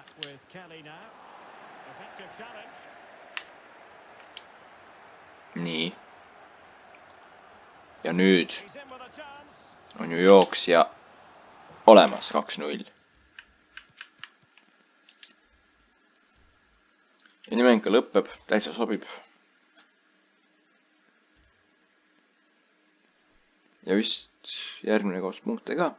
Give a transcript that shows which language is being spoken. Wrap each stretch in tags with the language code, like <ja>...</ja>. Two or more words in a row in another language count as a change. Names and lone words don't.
<en>With Kelly now. Effective challenge.</en> <et>nii. Ja nüüd</et> <en>He's in with a chance.</en> <et>on ju jooksja olemas 2-0. ja nii mäng ka lõpeb, täitsa sobib. ja vist järgmine koos punkte ka.</et>